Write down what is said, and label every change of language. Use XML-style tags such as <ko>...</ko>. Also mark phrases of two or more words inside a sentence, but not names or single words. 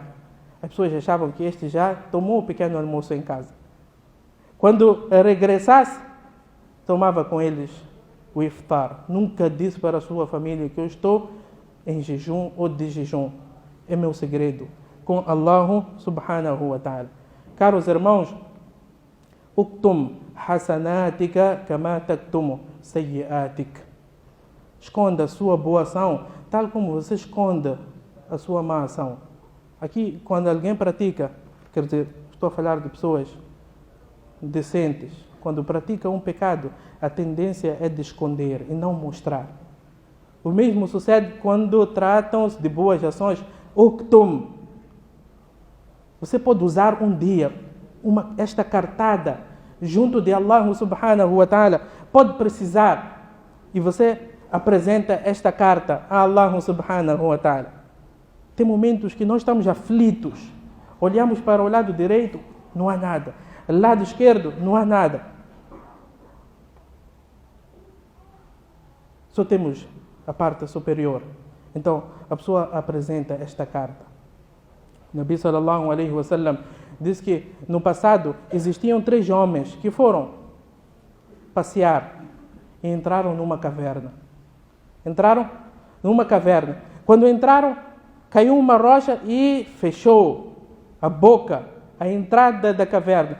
<pt>As pessoas achavam que este já tomou o pequeno almoço em casa. Quando regressasse, tomava com eles o iftar. Nunca disse para a sua família que eu estou em jejum ou de jejum. É meu segredo com Allah</pt> <ar>subhanahu wa ta'ala.</ar> <pt>Caros irmãos,</pt> <ar>uktum hasanatika kama taktumu sayyiatik.</ar> <pt>Esconda a sua boa ação, tal como você esconde a sua má ação. Aqui, quando alguém pratica, quer dizer, estou a falar de pessoas decentes, quando pratica um pecado, a tendência é de esconder e não mostrar. O mesmo sucede quando tratam-se de boas ações. Uktum. Você pode usar um dia esta cartada junto de Allah</pt> <ar>subhanahu wa ta'ala.</ar> <pt>Pode precisar. E você apresenta esta carta a Allah</pt> <ar>subhanahu wa ta'ala.</ar> <pt>Tem momentos que nós estamos aflitos. Olhamos para o lado direito, não há nada. Lado esquerdo, não há nada. Só temos a parte superior. Então, a pessoa apresenta esta carta. Nabi</pt> <ar>sallallahu alaihi wasallam</ar> <pt>diz que no passado existiam 3 homens que foram passear e entraram numa caverna. Entraram numa caverna. Quando entraram, caiu uma rocha e fechou a boca, a entrada da caverna.</pt>